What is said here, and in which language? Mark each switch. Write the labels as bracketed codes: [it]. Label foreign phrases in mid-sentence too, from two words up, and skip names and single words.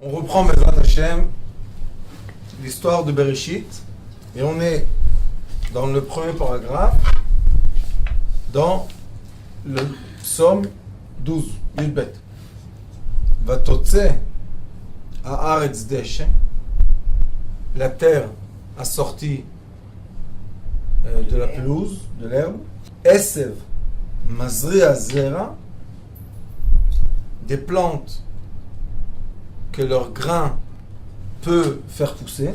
[fr] reprend [he] בעזרת השם [fr] l'histoire de Bereshit et on est dans le premier paragraphe, dans le psaume 12, Yudbet. [he] ותוצא הארץ דשא, [fr] la terre a sorti de la pelouse, de l'herbe. [he] עשב מזריע זרע, [fr] des plantes que leur grain peut faire pousser.